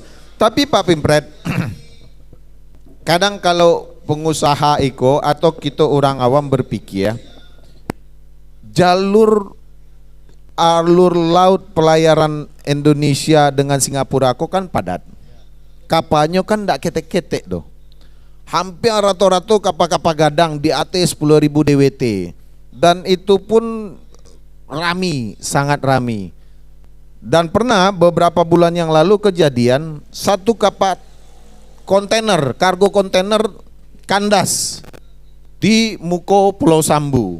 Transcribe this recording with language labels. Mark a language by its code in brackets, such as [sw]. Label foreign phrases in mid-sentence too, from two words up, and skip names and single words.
[id] Tapi Pak Pimpret, kadang kalau pengusaha atau kita orang awam berpikir alur laut pelayaran Indonesia dengan Singapura kok kan padat. [min] Kapalnya kan ndak ketek-ketek doh. [id] Hampir rata-rata kapal-kapal gadang di atas 10.000 DWT. Dan itu pun rami, sangat rami. Dan pernah beberapa bulan yang lalu kejadian satu kapal kontainer, kargo kontainer kandas di muka Pulau Sambu.